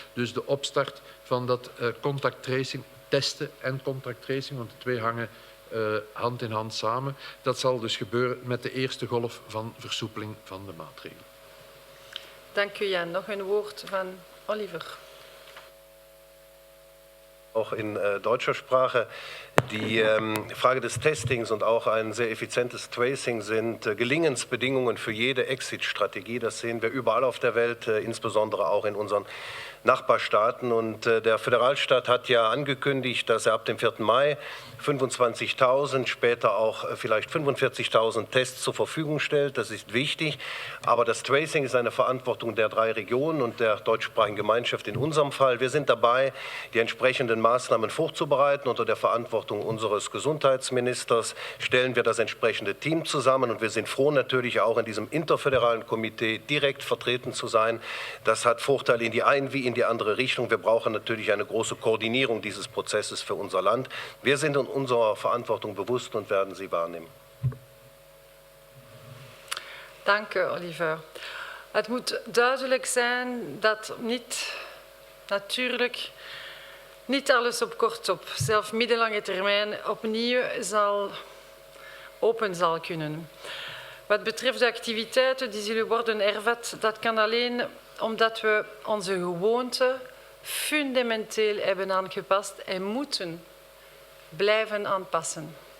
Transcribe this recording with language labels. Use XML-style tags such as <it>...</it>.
<nl>Dus de opstart van dat contact tracing, testen en contact tracing, want de twee hangen hand in hand samen. Dat zal dus gebeuren met de eerste golf van versoepeling van de maatregelen. Dank u, Jan. Nog een woord van Oliver.</nl> <de>Auch in deutscher Sprache. Die Frage des Testings und auch ein sehr effizientes Tracing sind Gelingensbedingungen für jede Exit-Strategie. Das sehen wir überall auf der Welt, insbesondere auch in unseren Nachbarstaaten. Und der Föderalstaat hat ja angekündigt, dass er ab dem 4. Mai 25.000, später auch vielleicht 45.000 Tests zur Verfügung stellt. Das ist wichtig. Aber das Tracing ist eine Verantwortung der 3 Regionen und der deutschsprachigen Gemeinschaft in unserem Fall. Wir sind dabei, die entsprechenden Maßnahmen vorzubereiten. Unter der Verantwortung unseres Gesundheitsministers stellen wir das entsprechende Team zusammen. Und wir sind froh, natürlich auch in diesem interföderalen Komitee direkt vertreten zu sein. Das hat Vorteile in die eine wie in die andere Richtung. Wir brauchen natürlich eine große Koordinierung dieses Prozesses für unser Land. Wir sind uns unserer Verantwortung bewusst und werden sie wahrnemen.</de> <nl>Dank, Oliver. Het moet duidelijk zijn dat natuurlijk niet alles op zelfs middellange termijn opnieuw open zal kunnen. Wat betreft de activiteiten die zullen worden hervat, dat kan alleen omdat we onze gewoonten fundamenteel hebben aangepast en moeten blijven aanpassen.</nl>